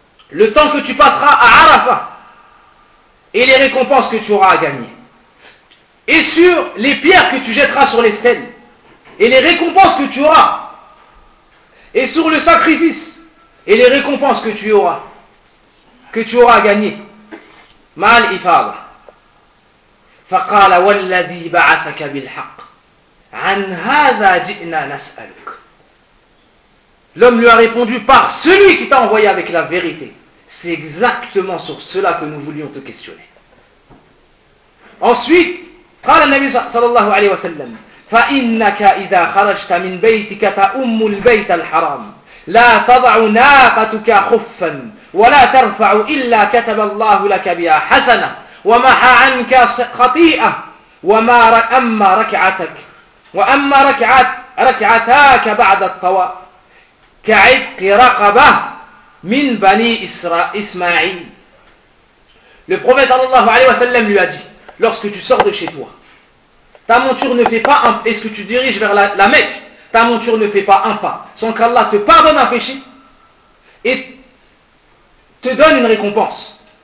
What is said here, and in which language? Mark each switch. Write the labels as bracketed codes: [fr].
[fr] Le temps que tu passeras à Arafat. Et les récompenses que tu auras à gagner. Et sur les pierres que tu jetteras sur les stèles. Et les récompenses que tu auras. Et sur le sacrifice. Et les récompenses que tu auras. Que tu auras à gagner. [ar] مع الإفاضة فقال والذي بعثك بالحق عن هذا جئنا نسألك. [fr] L'homme lui a répondu, par celui qui t'a envoyé avec la vérité, c'est exactement sur cela que nous voulions te questionner. Ensuite [ar] قال النبي صلى الله عليه وسلم فإنك إذا خرجت من بيتك تأم البيت الحرام لا تضع ناقتك خفا ولا ترفع إلا كتب الله لك بها حسنة ومحى عنك خطيئة وما أما ركعتك وأما ركعتاك بعد الطواف كعتق رقبة من بني إسماعيل. [fr] Le prophète sallallahu alayhi wa sallam lui a dit, lorsque tu sors de chez toi, ta monture ne fait pas un pas, est-ce que tu diriges vers la Mecque, ta monture ne fait pas un pas sans qu'Allah te pardonne un péché et te donne une récompense.